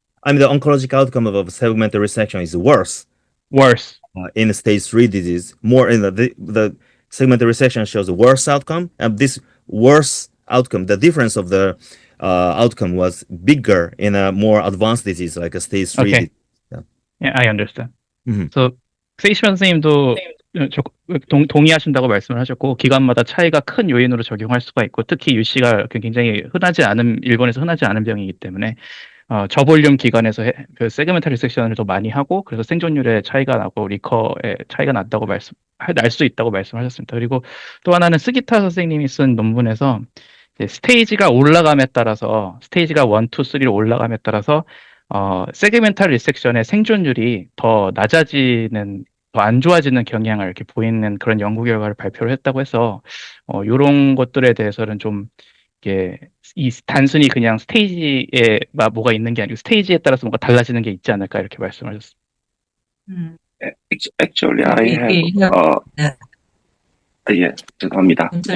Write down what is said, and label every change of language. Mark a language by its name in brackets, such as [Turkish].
[English] the oncologic outcome of segmental resection is worse worse. in stage 3 disease. More in the segmental resection shows a worse outcome, and this worse outcome, the difference of the outcome was bigger in a more advanced disease like a stage 3 Okay. disease. Yeah. Yeah, I understand. Mhm. [Korean] So 세이시만 선생님도 동의하신다고 말씀을 하셨고, 기관마다 차이가 큰 요인으로 적용할 수가 있고, 특히 UC가 굉장히 일본에서 흔하지 않은 병이기 때문에 저볼륨 기관에서 그 세그멘탈 리섹션을 더 많이 하고, 그래서 생존율에 차이가 나고 리커에 차이가 날 수 있다고 말씀하셨습니다. 그리고 또 하나는 스기타 선생님이 쓴 논문에서 스테이지가 올라감에 따라서 스테이지가 1, 2, 3로 올라감에 따라서 세그멘탈 리섹션의 생존율이 더 안 좋아지는 경향을 이렇게 보이는 그런 연구 결과를 발표를 했다고 해서 이런 것들에 대해서는 좀 이게 단순히 그냥 스테이지에 뭐가 있는 게 아니고 스테이지에 따라서 뭔가 달라지는 게 있지 않을까 이렇게 말씀하셨습니다. [English] Actually, I have yeah, [Korean] 죄송합니다.